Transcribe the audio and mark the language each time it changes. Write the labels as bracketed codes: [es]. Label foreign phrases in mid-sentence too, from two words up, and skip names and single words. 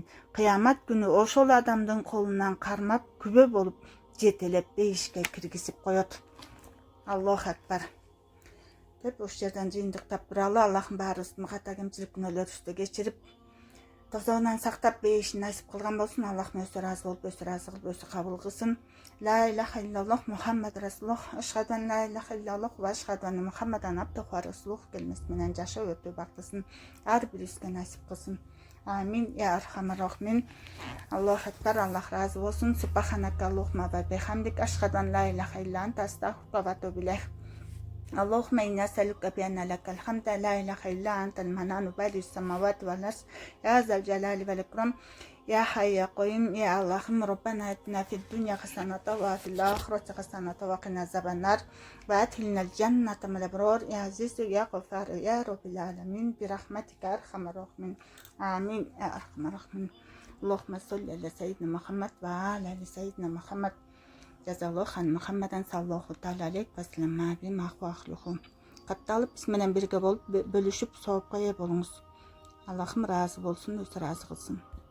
[ky] Кыямат күнү ошол адамдын колунан кармап күбө болуп жетелеп бейишке киргизип коет. [ar] الله أكبر. [ky] Деп ошол жерден жыйынтыктап туралы. Аллахым баарыбыздын ката кемчилик күнөөлөрүбүздү кечирип тозоонан сактап бейишин насип кылган болсун. Аллахым өзү ыраазы болуп, өзү ыраазы кылып, өзү кабыл кылсын. [ar] لا إله إلا الله محمد رسول الله. أشهد أن لا إله إلا الله وأشهد أن محمدا عبده ورسوله [ky] келмеси менен жашоо өтүү бактысын ар бирибизге насип кылсын. Amin. [ar] يا أرحم الراحمين. الله أكبر. [tr] Allah razı olsun. [ar] سبحانك اللهم وبحمدك. أشهد أن لا إله إلا أنت أستغفرك وأتوب إليك. اللهم إنا نسألك بأن لك الحمد لا إله إلا أنت المنان بادئ السماوات والأرض يا ذا الجلال والإكرام يا حي يا قيوم يا اللهم ربنا آتنا في الدنيا حسنة وفي الآخرة حسنة وقنا عذاب النار وأدخلنا الجنة مع الأبرار يا عزيز يا غفار يا رب العالمين برحمتك يا أرحم الراحمين آمين يا أرحم الراحمين اللهم صل على سيدنا محمد وعلى آل سيدنا محمد جزى الله عن محمدا صلى الله تعالى عليه وسلم بما هو أهله. [ky] Катталып биз менен бирге болуп бөлүшүп соопка ээ болуңуз. Аллахым разы болсун, өзү разы кылсын.